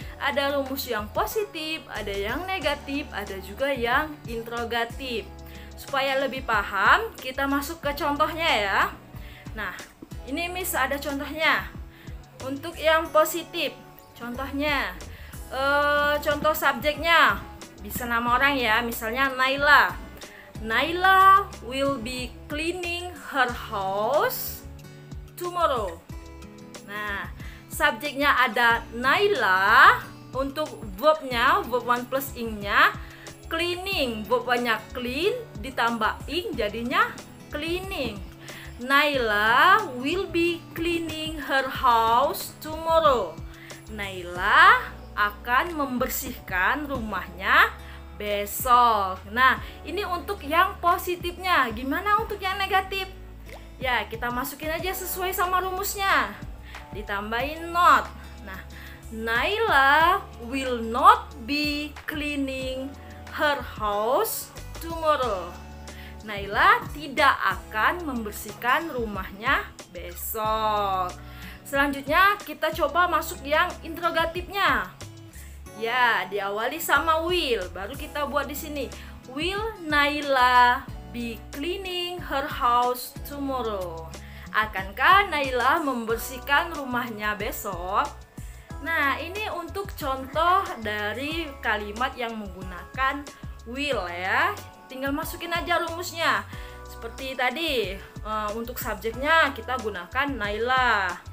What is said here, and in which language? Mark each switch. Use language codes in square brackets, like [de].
[id] Ada rumus yang positif, ada yang negatif, ada juga yang interrogatif. Supaya lebih paham, kita masuk ke contohnya ya. Nah, ini Miss ada contohnya. Untuk yang positif, contohnya contoh subjeknya bisa nama orang ya, misalnya Naila. [en] Naila will be cleaning her house tomorrow. [id] Nah, subjeknya ada Naila, untuk verbnya, verb 1 plus ing-nya cleaning, verbnya clean ditambah ing jadinya cleaning. [en] Naila will be cleaning her house tomorrow. [id] Naila akan membersihkan rumahnya besok. Nah, ini untuk yang positifnya. Gimana untuk yang negatif? Ya, kita masukin aja sesuai sama rumusnya. Ditambahin not. [en] Nah, Naila will not be cleaning her house tomorrow. [id] Naila tidak akan membersihkan rumahnya besok. Selanjutnya kita coba masuk yang interrogatifnya. Ya, diawali sama will. Baru kita buat di sini. [en] Will Naila be cleaning her house tomorrow? [id] Akankah Naila membersihkan rumahnya besok? Nah, ini untuk contoh dari kalimat yang menggunakan will ya. Tinggal masukin aja rumusnya. Seperti tadi, untuk subjeknya kita gunakan Naila.